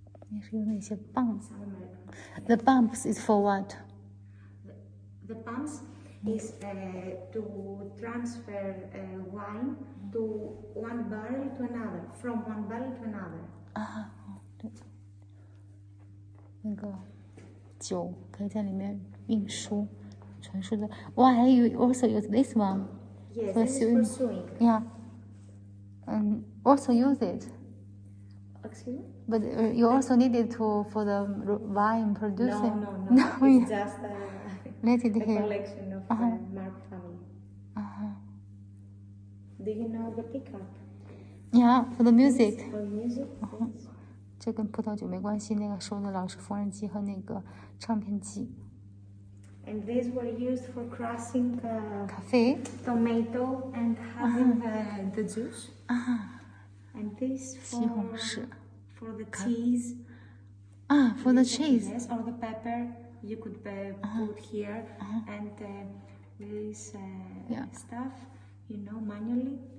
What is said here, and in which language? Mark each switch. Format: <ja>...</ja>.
<zh>也是用那些棒子。</zh> <en>Some American. The pumps is for what? The pumps is to transfer wine to one barrel to another, from one barrel to another.</en> <zh>对，那个酒可以在里面运输、传输的。</zh> <en>Why you also use this one? Yes, For this is for sewing. Yeah. Also use it. Excuse me? But you also need it for the wine producing. No. It's just Let it a here. collection of Mark family. Do you know the pickup? Yeah, for the music. For music? Yes.</en> <zh>这跟葡萄酒没关系，那个收的老是缝纫机和那个唱片机。</zh> <en>And these were used for crushing</en> <zh>咖啡。</zh> <en>tomato and having the juice. And this</en> <zh>西红柿。</zh> <en>for the cheese. For the cheese. Yes, or the pepper you could put here. And this stuff, you know, manually.</en>